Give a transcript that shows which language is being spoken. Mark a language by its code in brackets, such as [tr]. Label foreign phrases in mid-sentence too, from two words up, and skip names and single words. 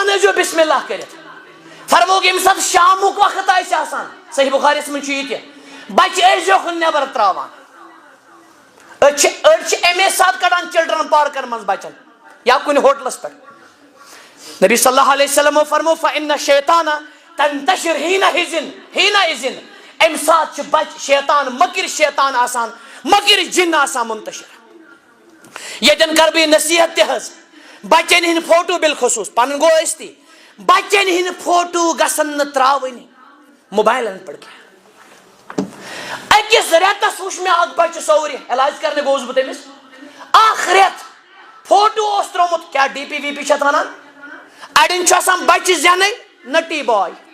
[ks] ٲسۍزیو [ar] بسم اللہ [ks] کٔرِتھ فرموکھ ییٚمہِ ساتہٕ شامُک وقت آسہِ آسان صحیح بُخاریَس منٛز چھُ یہِ تہِ بچہِ ٲسۍزیوکھ نٮ۪بر تراوان أڑۍ چھِ اَمے ساتہٕ کڑان چلڈرن پارکن منٛز بچن یا کُنہِ ہوٹلس پٮ۪ٹھ نبی [ar] صلی اللہ علیہ وسلمو [ks] فرمو [ar] فإن الشیطان تنتشر حینئذ [ks] امہِ ساتہٕ چھُ بچہِ شیطان مٔکِرۍ شیطان آسان مٔکِرۍ جِن آسان منتشر ییٚتٮ۪ن کرٕ بہٕ یہِ نصیحت تہِ حظ بچن ہٕنٛدۍ فوٹو بالخصوٗص پنُن گوٚو ٲستی بچن ہٕنٛدۍ فوٹو گژھن نہٕ تراوٕنۍ موبایلن پٮ۪ٹھ کینٛہہ أکِس رٮ۪تس وٕچھ مےٚ اکھ بچہِ سورِ علاج کرنہِ گوٚوُس بہٕ تٔمِس اکھ رٮ۪تھ فوٹو اوس ترومُت کیٛاہ [en] DP VP [ks] چھِ اتھ ونان اڑٮ۪ن چھُ آسان بچہِ زینٕے [en] naughty boy